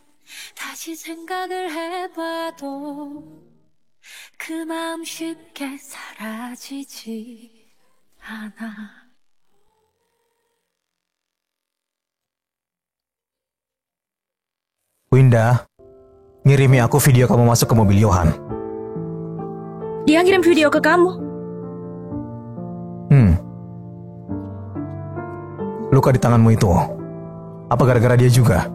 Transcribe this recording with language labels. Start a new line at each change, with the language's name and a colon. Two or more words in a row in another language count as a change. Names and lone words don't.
Korean: 다시 생각을 해봐도 그 마음 쉽게 사라지지 않아.
Indonesian: Winda, ngirimi aku video kamu masuk ke mobil Johan. Dia ngirim video ke kamu. Luka di tanganmu itu, apa gara-gara dia juga?